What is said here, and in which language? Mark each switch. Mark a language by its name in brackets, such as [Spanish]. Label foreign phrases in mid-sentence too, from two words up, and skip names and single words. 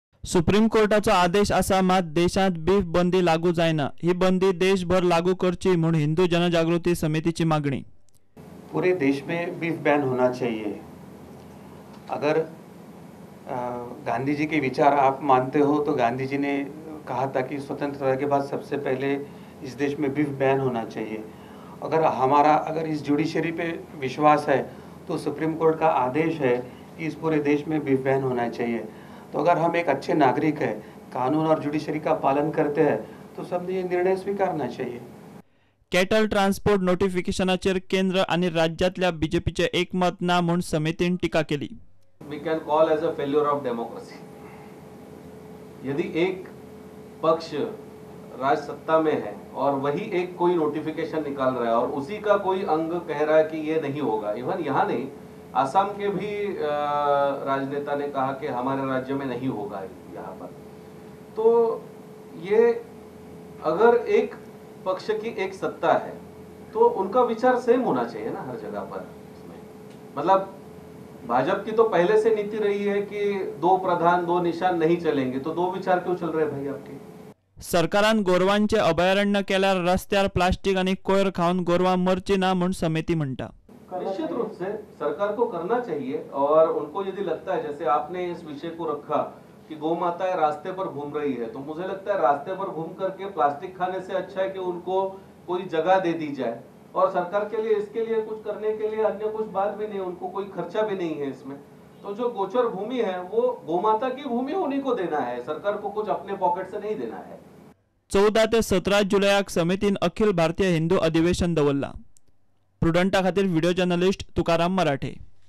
[Konkani] सुप्रीम कोर्टाचो आदेश आसामात देशात बीफ बंदी लागू जायना, ही बंदी देशभर लागू करची म्हणून हिंदू जनजागृती समितीची मागणी। [Hindi] पूरे देश में बीफ बैन होना चाहिए। अगर गांधी जी के विचार आप मानते हो तो गांधी जी ने कहा था कि स्वतंत्रता के बाद सबसे पहले इस देश में बीफ बैन होना चाहिए। अगर इस जुडिशरी पे विश्वास है तो सुप्रीम कोर्ट का आदेश है कि इस पूरे देश में बीफ बैन होना चाहिए। तो अगर हम एक अच्छे नागरिक हैं, कानून और जुडिशरी का पालन करते हैं, तो सबने ये निर्णय स्वीकारना चाहिए। [English] cattle transport [Konkani] नोटिफिकेशनाचेर केंद्र आणि राज्यातल्या बीजेपीचे एकमत ना म्हणून समितीन टीका केली। [English] We can call as a failure of democracy. [Hindi] यदि एक पक्ष राज सत्ता में है और वही एक कोई नोटिफिकेशन निकाल रहा है और उसी का कोई अंग कह रहा है कि ये नहीं होगा, इवन यहाँ नहीं, आसाम के भी राजनेता ने कहा कि हमारे राज्य में नहीं होगा यहाँ पर, तो ये अगर एक पक्ष की एक सत्ता है तो उनका विचार सेम होना चाहिए ना हर जगह पर। मतलब भाजपा की तो पहले से नीति रही है कि दो प्रधान दो निशान नहीं चलेंगे, तो दो विचार क्यों चल रहे भाई आपके? [Konkani] सरकारान गोरवांचे अभयारण्य केल्यार रस्त्यार प्लास्टिक आणि कोयर खाऊन गोरवां मरची ना म्हणून समिती म्हणता। [Hindi] निश्चित रूप से सरकार को करना चाहिए, और उनको यदि लगता है, जैसे आपने इस विषय को रखा कि गौ माताएं रास्ते पर घूम रही है, तो मुझे लगता है रास्ते पर घूम करके प्लास्टिक खाने से अच्छा है कि उनको कोई जगह दे दी जाए, और सरकार के लिए इसके लिए कुछ करने के लिए अन्य कुछ बात भी नहीं, उनको कोई खर्चा भी नहीं है इसमें। तो जो गोचर भूमि है वो गोमाता की भूमि उन्हीं को देना है, सरकार को कुछ अपने पॉकेट से नहीं देना है। [Konkani] 14 ते 17 जुलयाक समितीन अखिल भारतीय हिंदू अधिवेशन दवरला। प्रुडंटा खातीर [English] video journalist [Konkani] तुकाराम मराठे।